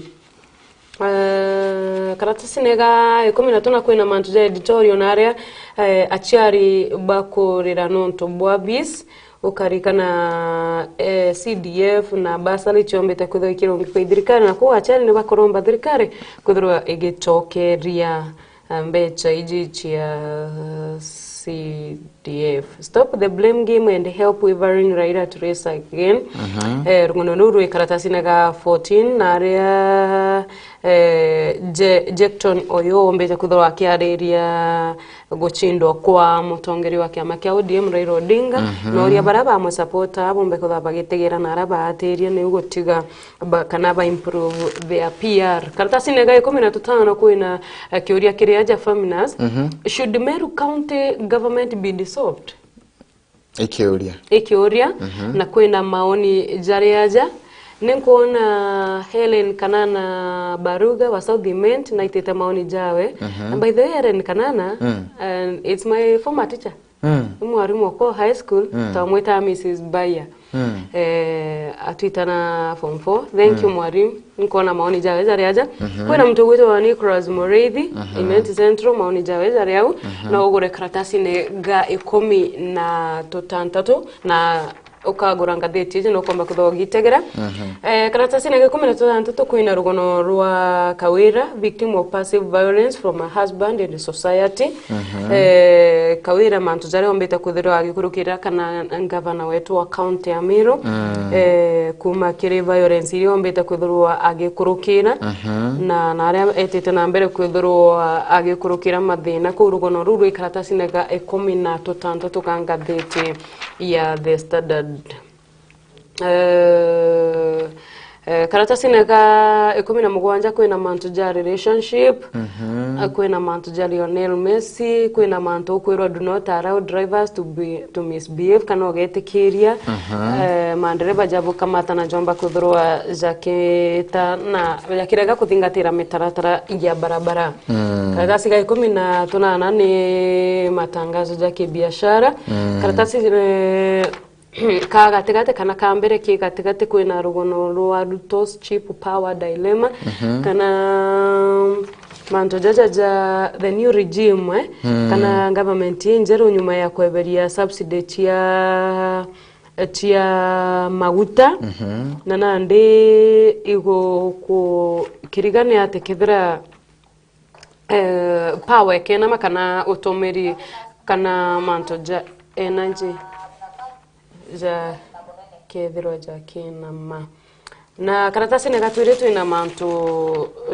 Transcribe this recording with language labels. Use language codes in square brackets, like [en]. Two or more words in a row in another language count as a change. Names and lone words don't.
[mer] karatasi nega 13 kwina mantu ja editorial na area achiari bakorera nonto bwabis ukarikana na CDF na basari chombete kuthwa kirongi kwa thirikari na kwa achari ne bakoromba thirikari kuthwa igicokeria mbeca iji chia CDF. [en] Stop the blame game and help Wavering Rider to race again. [mer] Rungono nuru karatasi naga 14 na area Jecton Oyo mbeca kuthwa akiareria guchindwa kwa mutongeri wa kiama kia ODM Raila Odinga no ria baraba amwe supporter abo mbe kuthwa bagitegera na araba atiria ni ugotiga kana ba [en] improve their PR. [mer] Karatasi naga 15 kwina kiuria kiria feminist. [en] Should Meru County government be dissolved? [mer] Ikiuria na kwina maoni jariaja ninkuona Helen Kanana Baruga wa South Dement na itete maoni jawe [en] and by the way Helen Kanana and it's my former teacher [mer] mwarimu wako high school tamweta Mrs. Baya atwitana form 4 [en] thank you [mer] mwarimu nikuona maoni jawe jariaja kwina mtu gwito wa Nicholas Moreithi Imenti Central maoni jawe jariau na ugure karatasi ne ga 13 na ukagura ngatheti je no komba kuthogitegera karatasi na 13 kwina rugono rwa Kawira [en] victim of passive violence from a husband and society [mer] Kawira mantu jare ombeta kuthirwa agikurukira kana governor wetu wa county ya Meru kuma kire violence iri ombeta kuthirwa agikurukira na naria etete na mbere kuthirwa agikurukira mathina ku rugono ruru karatasi na 13 tukangatheti ya The Standard. Karatasi naka 17 kwina mantu ja relationship kwina mantu ja Lionel Messi kwina mantu kwirwa [en] do not allow drivers to misbehave [mer] kana ogetikiria mandereba jabo kamata na jomba kuthurwa jaketa na yakiraga kuthingatira mitaratara ya barabara karatasi ga 18 ni matangazo ja kibiashara karatasi kagatagate kana kambere ki gatigate kwina rugono rwa [en] Ruto's cheap power dilemma [mer] kana manto jaja [en] the new regime [mer] kana government injero nyuma ya kweberia subsidy tia maguta na nande igo ku kirigane atekethera power kena kana utomeri kana manto ja energy ja kethiro ja kinama na karatasi negatwiretu ina mantu